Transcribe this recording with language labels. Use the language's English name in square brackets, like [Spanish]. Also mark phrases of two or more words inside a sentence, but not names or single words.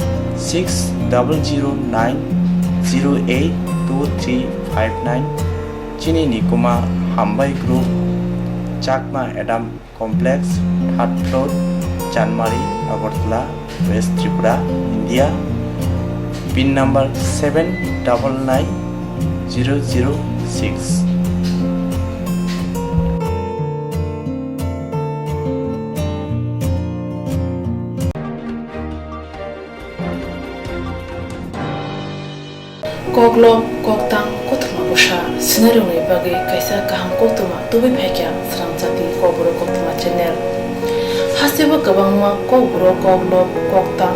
[Kok Borok] 6009082359 चिनि निकुमा हामबाय ग्रुप चाकमा एडाम कम्प्लेक्स 3rd फ्लोर जानमारी अगरतला वेस्ट त्रिपुरा इंडिया [English] pin number [Kok Borok] 799006 Koktwma Koktang Koktwma Busha Scenario Bagi Kaisa Kaham Koktwma Tubi Phekya Swrangchati Kokborok Koktwma channel Hasiba Gabangma Kokborok Koktang